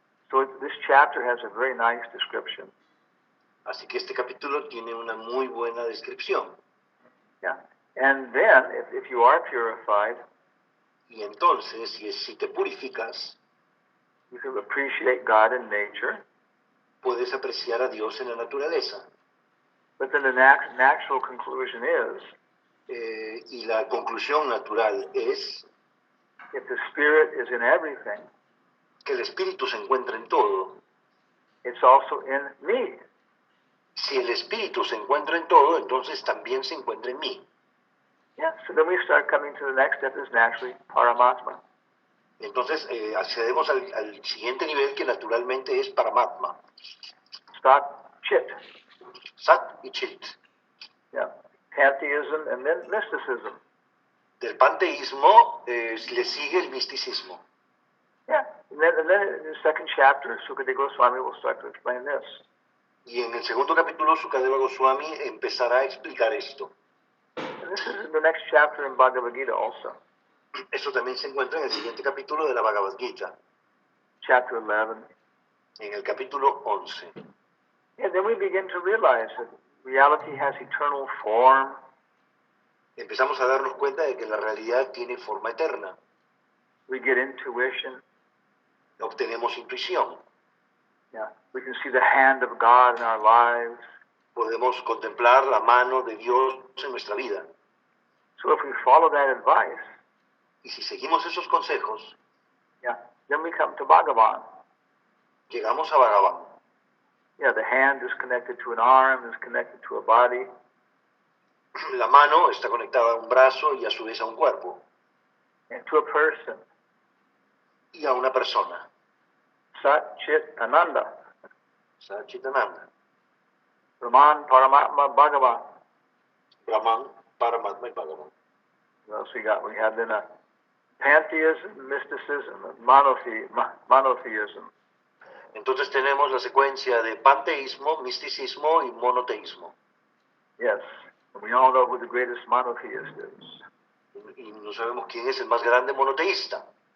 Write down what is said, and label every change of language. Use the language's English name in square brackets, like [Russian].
[English] So this chapter has a very nice description. [Spanish] Así que este capítulo tiene una muy buena descripción. [English] Yeah. And then, if you are purified, [Spanish] Y entonces, si te purificas, [English] you can appreciate God in nature. [Spanish] puedes apreciar a Dios en la naturaleza. [English] But then the natural conclusion is, [Spanish] Y la conclusión natural es [English] if the Spirit is in everything, [Spanish] que el Espíritu se encuentra en todo. [English] it's also in me. [Spanish] Si el Espíritu se encuentra en todo, entonces también se encuentra en mí. [English] Yeah, so then we start coming to the next step is naturally Paramatma. [Spanish] Entonces accedemos al siguiente nivel que naturalmente es Paramatma, [English] Sat Chit. [Spanish] Sat y Chit. [English] Yeah. Pantheism and then mysticism. [Spanish] Del panteísmo le sigue el misticismo. [English] Yeah. And then in the second chapter, Sukadeva Goswami will start to explain this. [Spanish] Y en el segundo capítulo, Sukadeva Goswami empezará a explicar esto. [English] And this is in the next chapter in Bhagavad Gita also, [Spanish] Eso también se encuentra en el siguiente capítulo de la Bhagavad Gita, [English] chapter 11. [Spanish] en el capítulo 11. [English] And then we begin to realize that reality has eternal form. [Spanish] Empezamos a darnos cuenta de que la realidad tiene forma eterna. [English] We get intuition. [Spanish] Obtenemos intuición. [English] Yeah. We can see the hand of God in our lives. [Spanish] Podemos contemplar la mano de Dios en nuestra vida. [English] So if we follow that advice, [Spanish] Y si seguimos esos consejos, [English] yeah, then we come to Bhagavan. [Spanish] llegamos a Bhagavan. [English] Yeah, the hand is connected to an arm, is connected to a body. [Spanish] La mano está conectada a un brazo y a su vez a un cuerpo [English] And to a person. [Spanish] y a una persona. [English] Sat Chit Ananda. [Spanish] Satchitananda, [English] Brahman Paramatma Bhagavan. [Spanish] Brahman, Paramatma y Bhagavan. [English] What else we got? We have then a pantheism, mysticism, monotheism. [Spanish] Entonces tenemos la secuencia de panteísmo, misticismo y monoteísmo. [English] Yes. We all know who the greatest monotheist is. [Spanish] Y no sabemos quién es el más grande monoteísta.